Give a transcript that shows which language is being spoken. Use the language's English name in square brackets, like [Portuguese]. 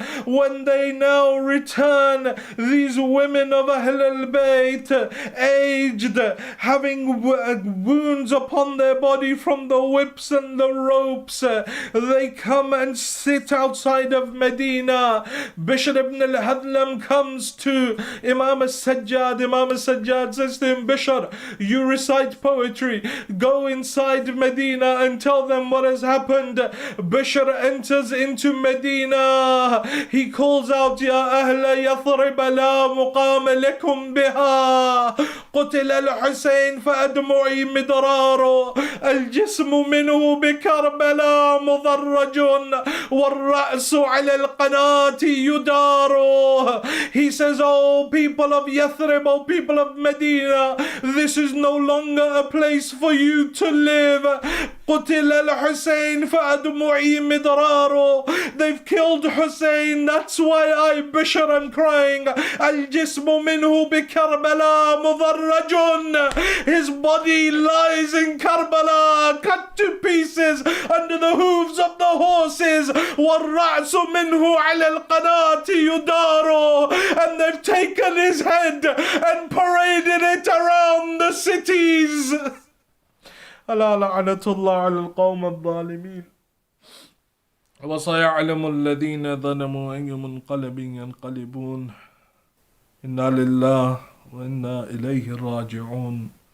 [English] When they now return, these women of Ahl al-Bayt, aged, having wounds upon their body from the whips and the ropes, they come and sit outside of Medina. Bishr ibn al-Hadlam comes to Imam al-Sajjad. Imam al-Sajjad says to him, Bishr, you recite poetry, go inside Medina and tell them what has happened. Bishr enters into Medina. He calls out, [Arabic] Ya Ahla Yathrib la muqama lakum biha, قتل الحسين فأدمعي مدرار, الجسم منه بكربلاء مضرج والرأس على القناة يدار. [English] He says, oh people of Yathrib, oh people of Medina, this is no longer a place for you to live. [Arabic] قتل الحسين فأدمعي مدرار. [English] They've killed Hussein, that's why I, Bishr, am crying. [Arabic] الجسم منه بكربلاء مضرج. [English] His body lies in Karbala, cut to pieces under the hooves of the horses. [Arabic] والرأس منه على القناة يدار. [English] And they've taken his head and paraded it around the cities. [Arabic] ألا لعنة الله على القوم الظالمين. وسيعلم الذين ظلموا أي منقلب ينقلبون. إنا لله وإنا إليه راجعون.